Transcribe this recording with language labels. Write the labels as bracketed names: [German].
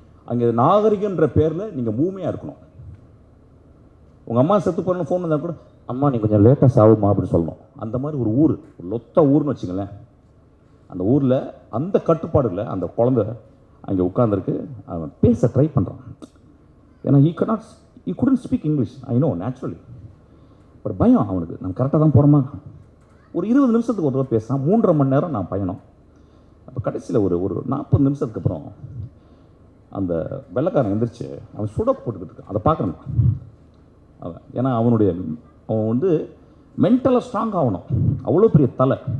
[Tamil] அங்கே நாகரிகன்ற பேரில் நீங்கள் பூமியாக இருக்கணும். உங்கள் அம்மா செத்து போகிறன்னு ஃபோன் வந்தால் கூட, அம்மா நீ கொஞ்சம் லேட்டாக சாவுமா அப்படின்னு சொல்லணும். அந்த மாதிரி ஒரு ஊர், ஒரு லொத்த ஊர்னு வச்சுங்களேன். அந்த ஊரில் அந்த கட்டுப்பாடுல அந்த குழந்தை அங்கே உட்காந்துருக்கு. அவன் பேச ட்ரை பண்ணுறான். [English] ஏன்னா he couldn't speak English, I know naturally. [Tamil] But பயம் அவனுக்கு, நம்ம கரெக்டாக தான் போகிறோமா. ஒரு 20 நிமிஷத்துக்கு ஒரு தடவை பேசுகிறான். 3.5 மணி நேரம் நான் பயணம். அப்போ கடைசியில் ஒரு 40 நிமிஷத்துக்கு அப்புறம் அந்த வெள்ளைக்காரன் எழுந்திரிச்சு அவன் சுடக்கு போட்டுக்கிட்டு இருக்கான். அதை பார்க்குறான் அவன். ஏன்னா அவன் வந்து மென்டலாக ஸ்ட்ராங் ஆகணும். அவ்வளோ பெரிய தலை.